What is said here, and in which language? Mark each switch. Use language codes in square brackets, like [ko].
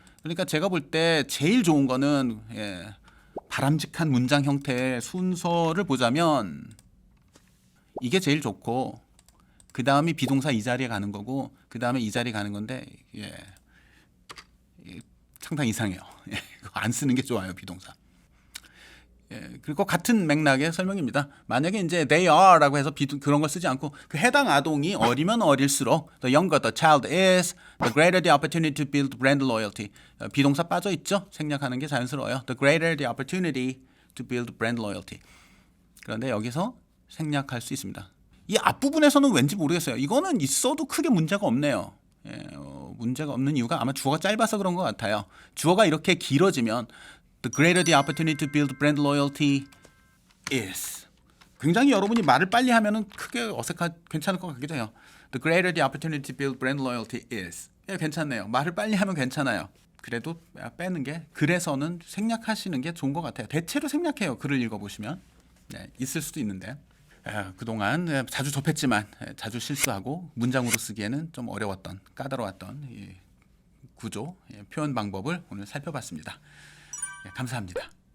[ko] 그러니까 제가 볼 때 제일 좋은 거는 바람직한 문장 형태의 순서를 보자면 이게 제일 좋고 그 다음이 비동사 이 자리에 가는 거고 그 다음에 이 자리에 가는 건데 상당히 이상해요. 안 쓰는 게 좋아요, 비동사. 그리고 같은 맥락의 설명입니다. 만약에 이제 [en] they are [ko] 라고 해서 그런 걸 쓰지 않고 그 해당 아동이 어리면 어릴수록 [en] the younger the child is, the greater the opportunity to build brand loyalty. [ko] 비동사 빠져 있죠? 생략하는 게 자연스러워요. [en] The greater the opportunity to build brand loyalty. [ko] 그런데 여기서 생략할 수 있습니다. 이 앞부분에서는 왠지 모르겠어요. 이거는 있어도 크게 문제가 없네요. 문제가 없는 이유가 아마 주어가 짧아서 그런 것 같아요. 주어가 이렇게 길어지면 [en] the greater the opportunity to build brand loyalty is. [ko] 굉장히 여러분이 말을 빨리 하면은 크게 괜찮을 것 같기도 해요. [en] The greater the opportunity to build brand loyalty is. [ko] 괜찮네요. 말을 빨리 하면 괜찮아요. 그래도 빼는 게 그래서는 생략하시는 게 좋은 것 같아요. 대체로 생략해요. 글을 읽어보시면. 있을 수도 있는데. 그동안 자주 접했지만 자주 실수하고 문장으로 쓰기에는 좀 어려웠던 까다로웠던 이 구조, 표현 방법을 오늘 살펴봤습니다. 감사합니다.